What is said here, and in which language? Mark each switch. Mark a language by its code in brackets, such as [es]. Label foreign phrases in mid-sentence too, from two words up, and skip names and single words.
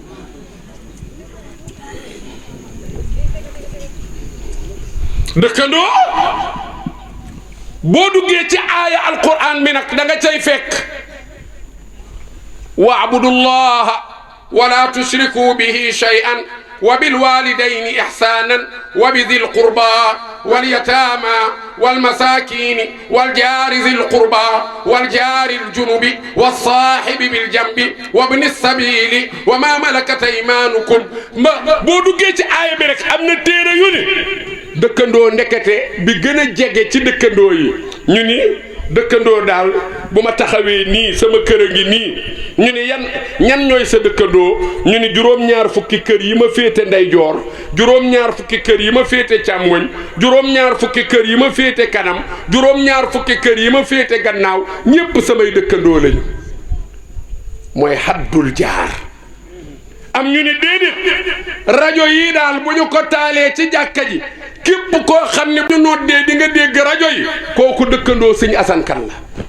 [wo] dëkkandoo boo duggee ci aaya alquran bi nag da nga cay fekk [ar] واعبدوا الله ولا تشركوا به شيئا وبالوالدين إحسانا وبذي القربى واليتامى والمساكين والجار ذي القربى والجار الجنب والصاحب بالجنب وابن السبيل وما ملكت [wo] ايمانكم boo duggee ci aaya bi rek am na téere yu ni dëkkandoo ndekete bi gën a jege ci dëkkandoo yi ñu ni dëkkandoo daal bu ma taxawee nii sama kër a ngi nii ñu ni ñan ñooy sa dëkkandoo ñu ni juróom-ñaar fukki kër yi ma féete ndeyjoor juróom-ñaar fukki kër yi ma féete càmmoñ juróom-ñaar fukki kër yi ma féete kanam juróom-ñaar fukki kër yi ma féete gannaaw ñépp samay dëkkandoo lañu mooy [ar] حد الجار [wo] am ñu ni déedéet rajo yi daal bu ñu ko taalee ci jàkka ji képp koo xam ne bu ñu noddee di nga dégg rajo yi kooku dëkkandoo Sëñ Asan Kan la